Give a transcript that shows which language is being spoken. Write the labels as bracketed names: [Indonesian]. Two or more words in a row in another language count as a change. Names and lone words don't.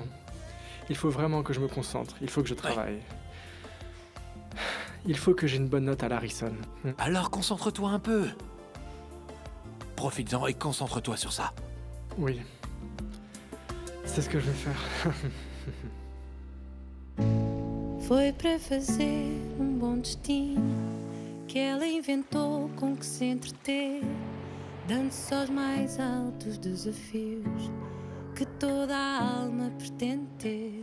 [French] Il faut vraiment que je me concentre. Il faut que je travaille. Ouais. Il faut que j'ai une bonne note à l'Harrison. Alors concentre-toi un peu. Profites-en et concentre-toi sur ça. Oui. C'est ce que je vais faire. [Portuguese] Foi para fazer bom destino que ela inventou com que se entreter, dando-se aos mais altos desafios que toda a alma pretende ter.